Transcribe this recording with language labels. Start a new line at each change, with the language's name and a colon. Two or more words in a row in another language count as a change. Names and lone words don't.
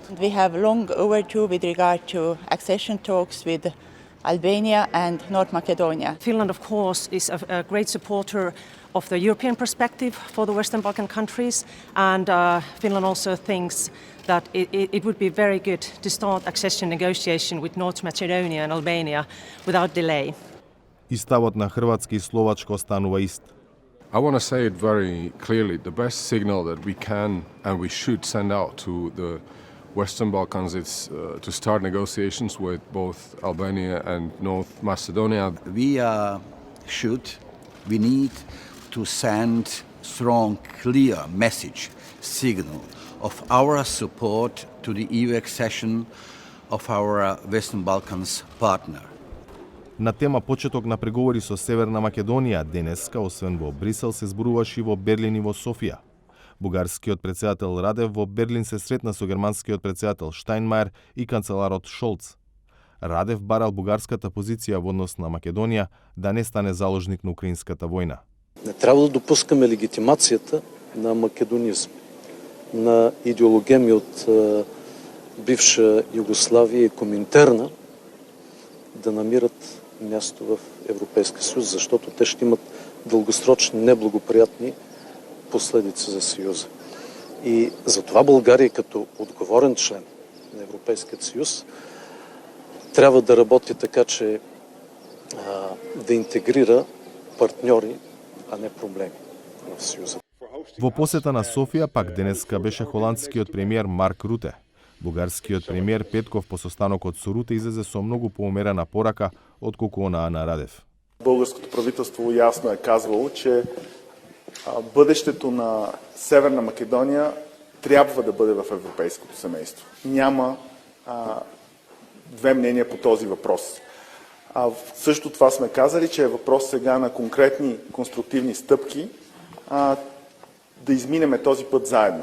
English: We have long overdue with regard to accession talks with Albania and North Macedonia. Finland, of course, is a great supporter of the European perspective for the Western Balkan countries, and Finland also thinks that it would be very good to start accession negotiation with North Macedonia and Albania without delay.
Macedonian: И ставот на Хрватска и Словачка останува ист.
English: I want to say it very clearly. The best signal that we can and we should send out to the Western Balkans is to start negotiations with both Albania and North Macedonia. We need to send strong, clear message, signal of our support to the EU accession of our Western Balkans partner.
Macedonian: На тема почеток на преговори со Северна Македонија денеска, освен во Брисел, се зборуваше и во Берлин и во Софија. Бугарскиот претседател Радев во Берлин се сретна со германскиот претседател Штајнмајер и канцеларот Шолц. Радев барал бугарската позиција во однос на Македонија да не стане заложник на украинската војна.
Bulgarian: Не треба да допускаме легитимацијата на македонизм, на идеологеми од бивша Југославија и Коминтерна да намират място в Европейския съюз, защото те ще имат дългосрочни неблагоприятни последици за Съюза. И затова България като отговорен член на Европейския съюз трябва да работи така, че да интегрира партньори, а не проблеми в Съюза.
Macedonian: Во посета на Софија пак денеска беше холандскиот премиер Марк Руте. Бугарскиот премиер Петков по состанокот со Руте излезе со многу поумерена порака отколку онаа на Радев.
Bulgarian: Българското правителство ясно е казвало, че бъдещето на Северна Македония трябва да бъде в европейското семейство. Няма две мнения по този въпрос. Също това сме казали, че е въпрос сега на конкретни конструктивни стъпки да изминеме този път заедно.